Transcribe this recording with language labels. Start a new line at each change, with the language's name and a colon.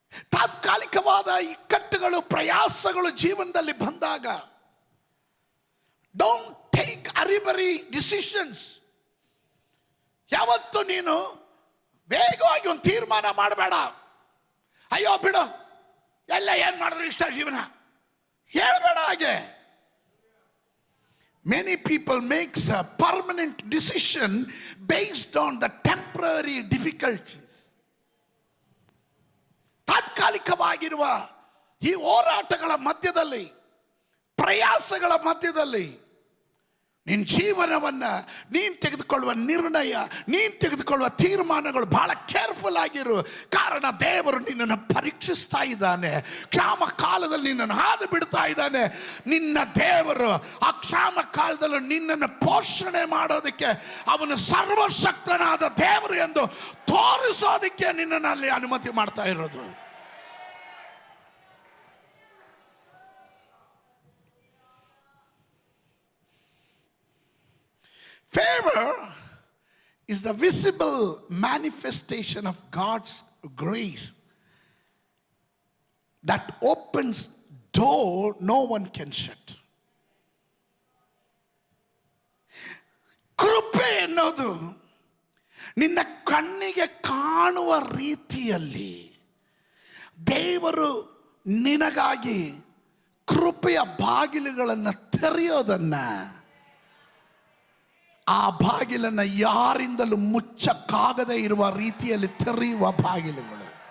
Kannada: ತಾತ್ಕಾಲಿಕವಾದ ಇಕ್ಕಟ್ಟುಗಳು, ಪ್ರಯಾಸಗಳು ಜೀವನದಲ್ಲಿ ಬಂದಾಗ
English: Don't take hurry burry decisions.
Kannada: ಯಾವತ್ತು ನೀನು ವೇಗವಾಗಿ ಒಂದು ತೀರ್ಮಾನ ಮಾಡಬೇಡ. ಅಯ್ಯೋ ಬಿಡು, ಎಲ್ಲ ಏನ್ ಮಾಡಿದ್ರು ಇಷ್ಟ ಜೀವನ ಹೇಳ್ಬೇಡ ಹಾಗೆ.
English: Many people makes a permanent decision based on the temporary difficulties.
Kannada: ತಾತ್ಕಾಲಿಕವಾಗಿರುವ ಈ ಹೋರಾಟಗಳ ಮಧ್ಯದಲ್ಲಿ, ಪ್ರಯಾಸಗಳ ಮಧ್ಯದಲ್ಲಿ ನಿನ್ನ ಜೀವನವನ್ನು ನೀನು ತೆಗೆದುಕೊಳ್ಳುವ ನಿರ್ಣಯ, ನೀನು ತೆಗೆದುಕೊಳ್ಳುವ ತೀರ್ಮಾನಗಳು ಬಹಳ ಕೇರ್ಫುಲ್ ಆಗಿರು. ಕಾರಣ ದೇವರು ನಿನ್ನನ್ನು ಪರೀಕ್ಷಿಸ್ತಾ ಇದ್ದಾನೆ. ಕ್ಷಾಮ ಕಾಲದಲ್ಲಿ ನಿನ್ನನ್ನು ಹಾದು ಬಿಡ್ತಾ ಇದ್ದಾನೆ. ನಿನ್ನ ದೇವರು ಆ ಕ್ಷಾಮ ಕಾಲದಲ್ಲೂ ನಿನ್ನನ್ನು ಪೋಷಣೆ ಮಾಡೋದಕ್ಕೆ ಅವನು ಸರ್ವಶಕ್ತನಾದ ದೇವರು ಎಂದು ತೋರಿಸೋದಕ್ಕೆ ನಿನ್ನನ್ನು ಅಲ್ಲಿ ಅನುಮತಿ ಮಾಡ್ತಾ ಇರೋದು.
English: Favor is the visible manifestation of God's grace that opens door no one can shut.
Kannada: ಕೃಪೆ ಎನ್ನುವುದು ನಿನ್ನ ಕಣ್ಣಿಗೆ ಕಾಣುವ ರೀತಿಯಲ್ಲಿ ದೇವರು ನಿನಗಾಗಿ ಕೃಪೆಯ ಬಾಗಿಲುಗಳನ್ನು ತೆರೆಯೋದನ್ನ, ಆ ಬಾಗಿಲನ್ನು ಯಾರಿಂದಲೂ ಮುಚ್ಚಕ್ಕಾಗದೇ ಇರುವ ರೀತಿಯಲ್ಲಿ ತೆರೆಯುವ ಬಾಗಿಲುಗಳು.